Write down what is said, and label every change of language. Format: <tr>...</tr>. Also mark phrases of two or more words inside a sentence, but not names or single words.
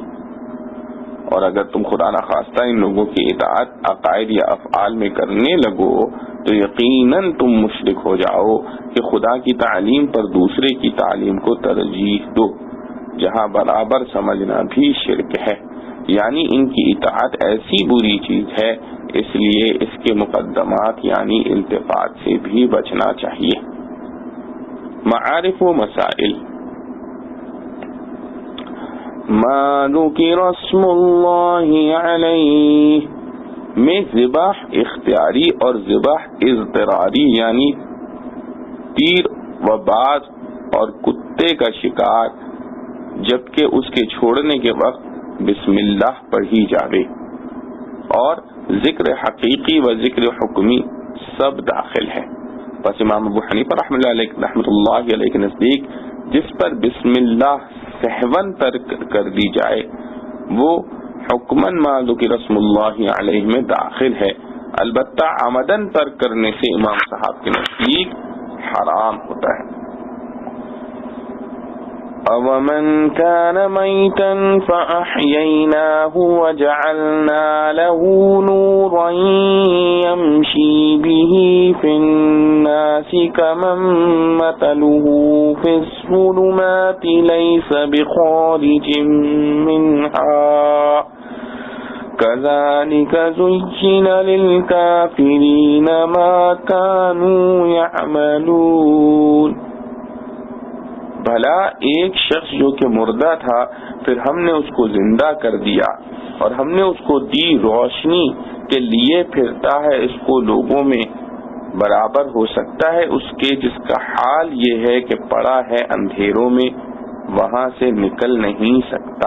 <ur>اور اگر تم خدا نخواستہ ان لوگوں کی اطاعت عقائد یا افعال میں کرنے لگو تو یقیناً تم مشرک ہو جاؤ کہ خدا کی تعلیم پر دوسرے کی تعلیم کو ترجیح دو، جہاں برابر سمجھنا بھی شرک ہے. یعنی ان کی اطاعت ایسی بری چیز ہے، اس لیے اس کے مقدمات یعنی التفات سے بھی بچنا چاہیے. معارف و مسائل.</ur> <ar>ما ذکر اسم اللہ علیہ</ar> <ur>میں ذبح اختیاری اور ذبح اضطراری یعنی تیر و باز اور کتے کا شکار جبکہ اس کے چھوڑنے کے وقت بسم اللہ پڑھی جاوے، اور ذکر حقیقی و ذکر حکمی سب داخل ہے. بس امام ابو حنیفہ رحمۃ اللہ علیہ کے نزدیک جس پر بسم اللہ سہون ترک کر دی جائے وہ حکمن</ur> <ar>ما ذکر اسم اللہ علیہ</ar> <ur>میں داخل ہے، البتہ عمدن ترک کرنے سے امام صاحب کے نزدیک حرام ہوتا ہے.</ur> <ar>أَوَمَنْ كَانَ مَيْتًا فَأَحْيَيْنَاهُ وَجَعَلْنَا لَهُ نُورًا يَمْشِي بِهِ فِي النَّاسِ كَمَنْ مَثَلُهُ فِي الظُّلُمَاتِ لَيْسَ بِخَارِجٍ مِنْهَا كَذَلِكَ زُيِّنَ لِلْكَافِرِينَ مَا كَانُوا يَعْمَلُونَ.</ar> <ur>بھلا ایک شخص جو کہ مردہ تھا پھر ہم نے اس کو زندہ کر دیا اور ہم نے اس کو دی روشنی کے لیے پھرتا ہے، اس کو لوگوں میں برابر ہو سکتا ہے اس کے جس کا حال یہ ہے کہ پڑا ہے اندھیروں میں، وہاں سے نکل نہیں سکتا.</ur>